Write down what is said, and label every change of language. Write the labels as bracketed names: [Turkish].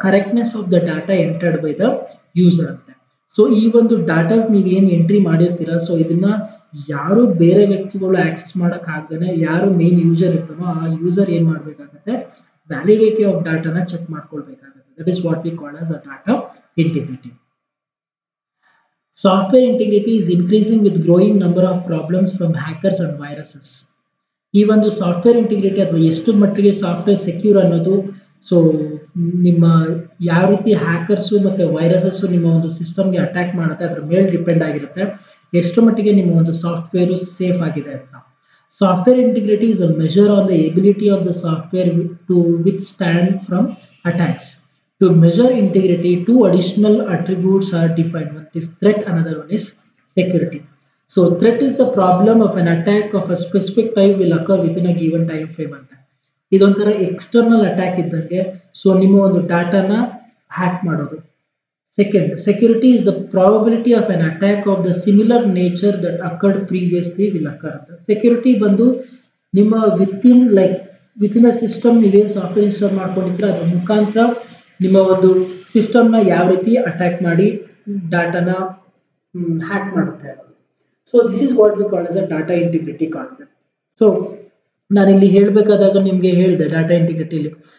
[English] correctness of the data entered by the user [Kannada] ಅಂತ. So ಈ ಒಂದು ಡಾಟಾಸ್ ನೀವೇನು ಎಂಟ್ರಿ ಮಾಡಿರ್ತೀರ, ಸೊ ಇದನ್ನ ಯಾರು ಬೇರೆ ವ್ಯಕ್ತಿಗಳು ಆಕ್ಸೆಸ್ ಮಾಡಕ್ ಆಗದೇನೆ ಯಾರು ಮೇನ್ ಯೂಸರ್ ಇರ್ತಾನೋ ಆ ಯೂಸರ್ ಏನ್ ಮಾಡ್ಬೇಕಾಗತ್ತೆ, [English] validity of ಡಾಟಾನ [Kannada] check ಮಾಡ್ಕೊಳ್ಬೇಕಾಗುತ್ತೆ. [English] That is what we call as a data integrity. Software integrity is increasing with growing number of problems from hackers and viruses. [Kannada] ಈ ಒಂದು ಸಾಫ್ಟ್ವೇರ್ ಇಂಟಿಗ್ರಿಟಿ ಅಥವಾ ಎಷ್ಟು ಮಟ್ಟಿಗೆ ಸಾಫ್ಟ್ವೇರ್ ಸೆಕ್ಯೂರ್ ಅನ್ನೋದು, so ನಿಮ್ಮ ಯಾವ ರೀತಿ ಹ್ಯಾಕರ್ಸು ಮತ್ತೆ ವೈರಸಸ್ ನಿಮ್ಮ ಒಂದು ಸಿಸ್ಟಮ್ಗೆ ಅಟ್ಯಾಕ್ ಮಾಡುತ್ತೆ ಅದ್ರ ಮೇಲೆ ಡಿಪೆಂಡ್ ಆಗಿರುತ್ತೆ ಎಷ್ಟು ಮಟ್ಟಿಗೆ ನಿಮ್ಮ ಒಂದು ಸಾಫ್ಟ್ವೇರ್ ಸೇಫ್ ಆಗಿದೆ ಅಂತ. [English] Software integrity is a measure on the ability of the software to withstand from attacks. To measure integrity, two additional attributes are defined. One is threat, another one is security. So threat is the problem of an attack of a specific type will occur within a given time frame ಅಂತ. [Kannada] ಇದೊಂಥರ external attack ಇದ್ದಂಗೆ. So ನಿಮ್ಮ ಒಂದು ಡಾಟಾನ hack ಮಾಡೋದು. [English] Second, security is the probability of an attack of the similar nature that occurred previously will occur. [Kannada] Security ಬಂದು ನಿಮ್ಮ [English] within the system [Kannada] ನೀವೇನು software install ಮಾಡ್ಕೊಂಡಿದ್ರೆ ಅದ್ರ ಮುಖಾಂತರ ನಿಮ್ಮ ಒಂದು ಸಿಸ್ಟಮ್ನ ಯಾವ ರೀತಿ ಅಟ್ಯಾಕ್ ಮಾಡಿ ಡಾಟಾನ ಹ್ಯಾಕ್ ಮಾಡುತ್ತೆ. [English] So this is what we call as a data integrity concept. [Kannada] So ನಾನಿಲ್ಲಿ ಹೇಳಬೇಕಾದಾಗ ನಿಮಗೆ ಹೇಳಿದೆ ಡಾಟಾ ಇಂಟಿಗ್ರಿಟಿಲಿ.